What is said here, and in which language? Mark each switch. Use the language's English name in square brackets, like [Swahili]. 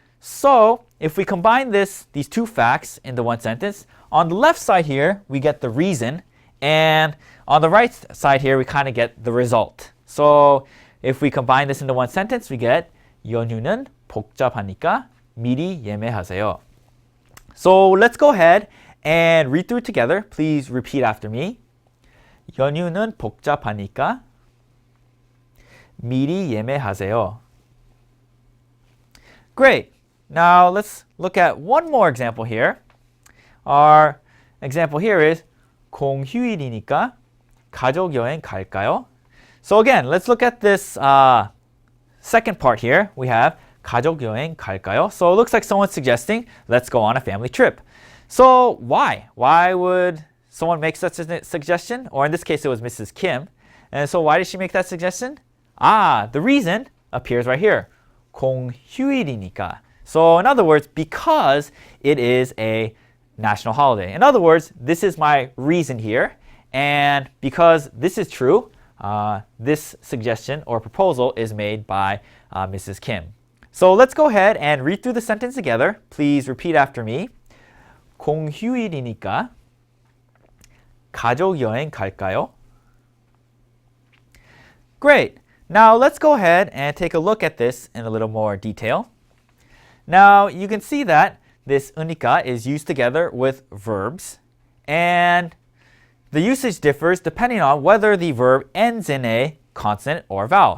[English] So if we combine these two facts into one sentence, on the left side here we get the reason, and on the right side here we kind of get the result. So if we combine this into one sentence, we get [Korean] 연휴는 복잡하니까 미리 예매하세요. [English] So let's go ahead and read through it together. Please repeat after me. [Korean] 연휴는 복잡하니까 미리 예매하세요. [English] Great. Now let's look at one more example here. Our example here is [Korean] 공휴일이니까 가족 여행 갈까요? [English] So again, let's look at this second part here. We have [Korean] 가족 여행 갈까요? [English] So it looks like someone's suggesting let's go on a family trip. So why? Why would someone make such a suggestion? Or in this case, it was Mrs. Kim. And so why did she make that suggestion? The reason appears right here. [Korean] 공휴일이니까. [English] So in other words, because it is a national holiday. In other words, this is my reason here. And because this is true, this suggestion or proposal is made by Mrs. Kim. So let's go ahead and read through the sentence together. Please repeat after me. [Korean] 공휴일이니까 가족 여행 갈까요? [English] Great. Now let's go ahead and take a look at this in a little more detail. Now you can see that this 으니까 is used together with verbs, and the usage differs depending on whether the verb ends in a consonant or vowel.